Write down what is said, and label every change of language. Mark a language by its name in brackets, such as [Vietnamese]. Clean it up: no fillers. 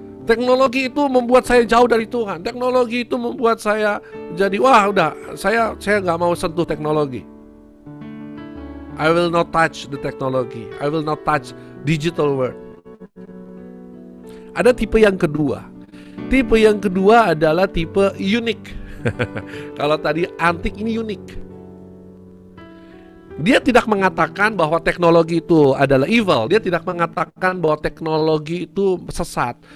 [Indonesian] Teknologi itu membuat saya jauh dari Tuhan. Teknologi itu membuat saya jadi saya nggak mau sentuh teknologi. [English] I will not touch the technology. I will not touch digital world. [Indonesian] Ada tipe yang kedua. Tipe yang kedua adalah tipe unik. Kalau tadi antik, ini unik. Dia tidak mengatakan bahwa teknologi itu adalah evil. Dia tidak mengatakan bahwa teknologi itu sesat.